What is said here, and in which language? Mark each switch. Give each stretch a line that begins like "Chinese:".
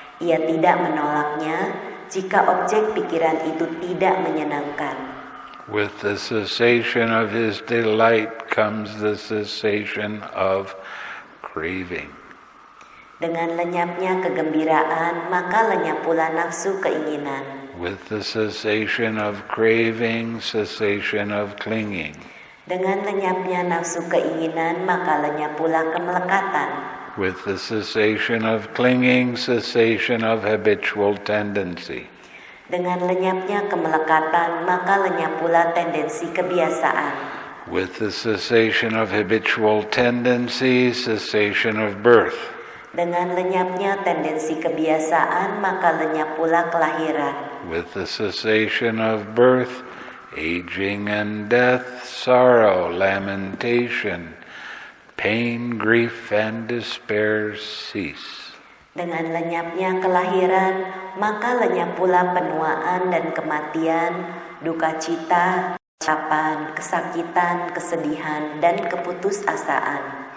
Indonesian: Ia tidak menolaknya jika objek pikiran itu tidak menyenangkan.
English: With the cessation of his delight comes the cessation of craving.
Indonesian: Dengan lenyapnya kegembiraan, maka lenyap pula nafsu keinginan.
English: With the cessation of craving, cessation of clinging.
Indonesian: Dengan lenyapnya nafsu keinginan, maka lenyap pula kemelekatan.
English: With the cessation of clinging, cessation of habitual tendency.
Indonesian: Dengan lenyapnya kemelekatan, maka lenyap pula tendensi kebiasaan.
English: With the cessation of habitual tendency, cessation of birth.
Indonesian: Dengan lenyapnya tendensi kebiasaan, maka lenyap pula kelahiran.
English: With the cessation of birth, aging and death, sorrow, lamentation, pain, grief, and despair cease.
Indonesian: Dengan lenyapnya kelahiran, maka lenyap pula penuaan dan kematian, duka cita, capan, kesakitan, kesedihan, dan keputusasaan.